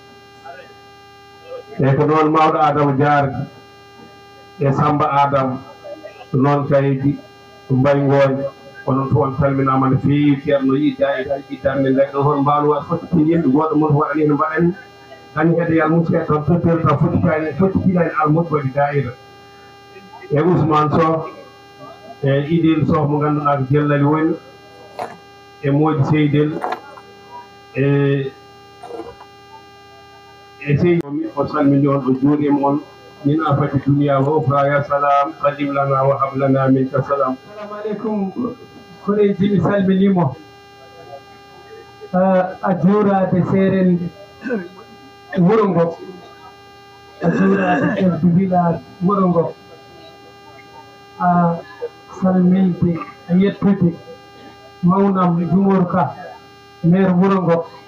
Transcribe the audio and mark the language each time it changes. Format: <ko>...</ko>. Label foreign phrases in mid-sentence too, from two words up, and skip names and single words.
<ff>e ko noon mawɗo Adama Diardi e Samba Adama noon kaydi Mbaygoñ onon fof on calminama no feewi ceerno yiɗdarde nde ɗo hon mbaalu wat fottitini yimɓe goto moon waɗani no mbaɗanni dañi kadi yal musidɗo toon tottori taw fottitiɗani almuɓe waɗi da'ira e Ousmane Sow e Idil Sow mo ganduɗa ko jellali woni e Mody Seydel e seydi o salmini on o juurima on</ff> <ar>من آفات الدنيا و الآخرة يا سلام سلم لنا و هب لنا منك سلام. السلام عليكم</ar> <ff>koreji mi salminimo a juurade serende wuro ngo a juurade</ff> <fr>chef du village</fr> <ff>wuro ngo a salminde a yettude mawnam Jumour Ka maire wuro ngo</ff>